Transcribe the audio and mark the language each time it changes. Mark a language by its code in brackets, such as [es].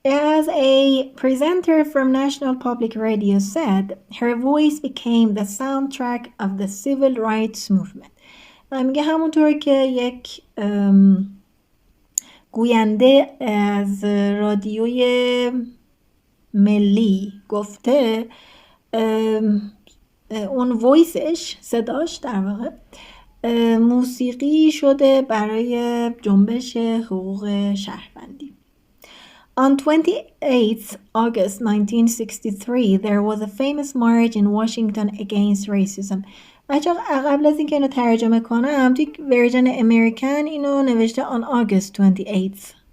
[en] As a presenter from National Public Radio said, her voice became the soundtrack of the civil rights movement. [fa] و میگه همونطور که یک گوینده از رادیوی ملی گفته، اون وایسش، صداش در واقع موسیقی شده برای جنبش حقوق شهروندی. [en] On 28th August 1963, there was a famous march in Washington against racism. [fa] بچه قبل از اینکه اینو ترجمه کنم، توی ورژن امریکن اینو نوشته [en] on August 28th.